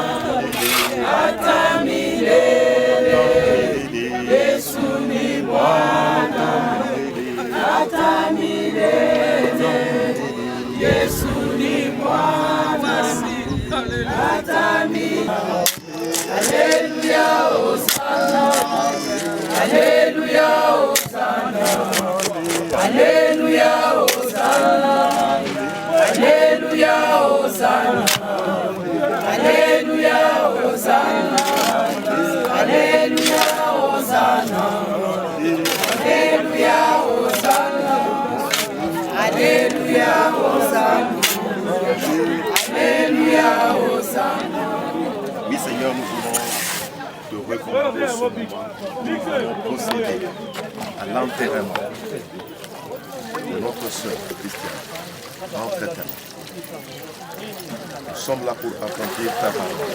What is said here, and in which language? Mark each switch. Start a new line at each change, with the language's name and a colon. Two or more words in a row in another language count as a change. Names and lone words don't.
Swahili: Hata milele, Yesu ni Bwana. Hata milele, Yesu ni Bwana. Hata milele.
French: Alléluia, Hosanna. Alléluia, Hosanna. Alléluia, Hosanna. Alléluia, Hosanna. Alléluia, Hosanna. Alléluia, Hosanna. Alléluia, Hosanna. Alléluia, Hosanna. Alléluia, Hosanna. Oui, Seigneur, nous voulons te recommander ce moment. Nous allons procéder à l'enterrement de notre sœur Christiane, notre éternel. Nous sommes là pour accomplir ta parole.